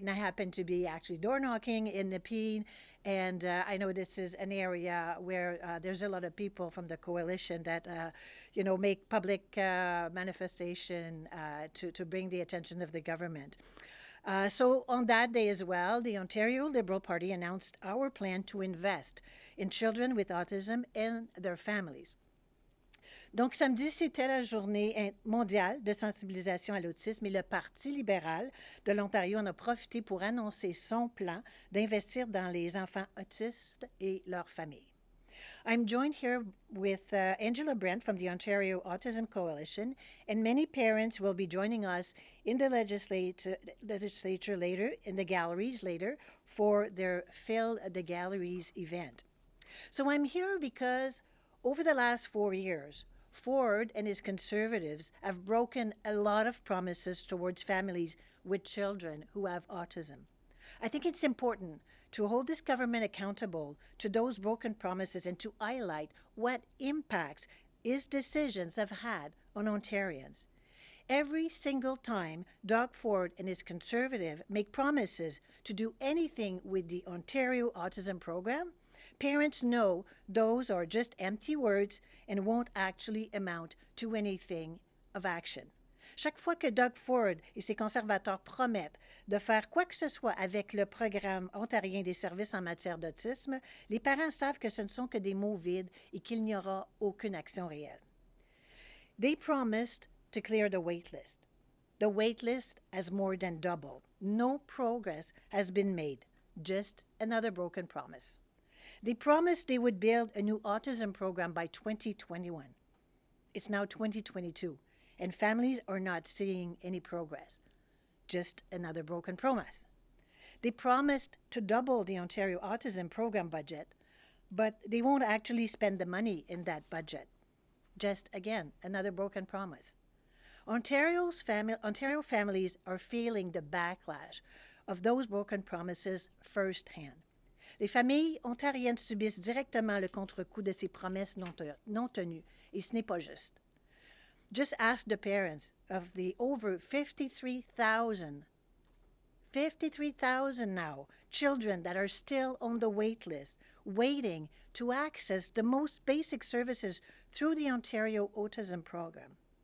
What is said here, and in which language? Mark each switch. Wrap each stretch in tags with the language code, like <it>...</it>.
<en>And I happened to be actually door knocking in Nepean. And I know this is an area where there's a lot of people from the coalition that, make public manifestation to bring the attention of the government. So, on that day as well, the Ontario Liberal Party announced our plan to invest in children with autism and their families.</en> <fr>Donc, samedi, c'était la journée mondiale de sensibilisation à l'autisme et le Parti libéral de l'Ontario en a profité pour annoncer son plan d'investir dans les enfants autistes et leurs familles.</fr> <en>I'm joined here with Angela Brandt from the Ontario Autism Coalition, and many parents will be joining us in the legislature later, in the galleries later, for their Fill the Galleries event. So I'm here because over the last 4 years, Ford and his conservatives have broken a lot of promises towards families with children who have autism. I think it's important to hold this government accountable to those broken promises and to highlight what impacts his decisions have had on Ontarians. Every single time Doug Ford and his conservative make promises to do anything with the Ontario Autism Program, parents know those are just empty words and won't actually amount to anything of action.</en> <fr>Chaque fois que Doug Ford et ses conservateurs promettent de faire quoi que ce soit avec le programme ontarien des services en matière d'autisme, les parents savent que ce ne sont que des mots vides et qu'il n'y aura aucune action réelle.</fr> <en>They promised to clear the wait list. The wait list has more than doubled. No progress has been made, just another broken promise. They promised they would build a new autism program by 2021. It's now 2022, and families are not seeing any progress. Just another broken promise. They promised to double the Ontario Autism Program budget, but they won't actually spend the money in that budget. Just again, another broken promise. Ontario families are feeling the backlash of those broken promises firsthand.</en> <fr>Les familles ontariennes subissent directement le contre-coup de ces promesses non tenues, et ce n'est pas juste.</fr> <en>Just ask the parents of the over 53,000 now children that are still on the wait list, waiting to access the most basic services through the Ontario Autism Program.</en>